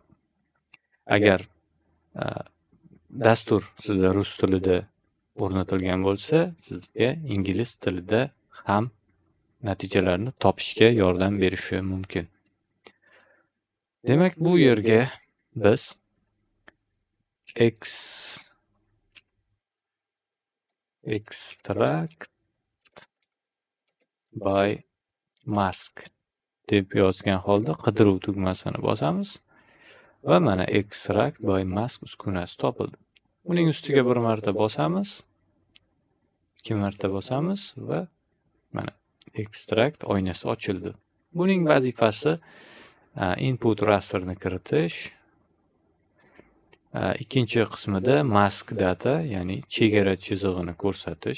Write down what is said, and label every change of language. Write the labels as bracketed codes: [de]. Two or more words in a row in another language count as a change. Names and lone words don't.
[uz] Agar dastur sizda rus tilida o'rnatilgan bo'lsa, sizga ingliz tilida ham natijalarni topishga yordam berishi mumkin. Demak, bu yerga biz [en] extract by mask [uz] deb yozgan holda qidiruv tugmasini bosamiz va mana [en] extract by mask [uz] uskunasi topildi. Uning ustiga bir marta bosamiz, 2 marta bosamiz va mana extract oynasi ochildi. Buning vazifasi input rasterni kiritish. Ikkinchi qismida [en] mask data, [uz] ya'ni chegara chizig'ini ko'rsatish.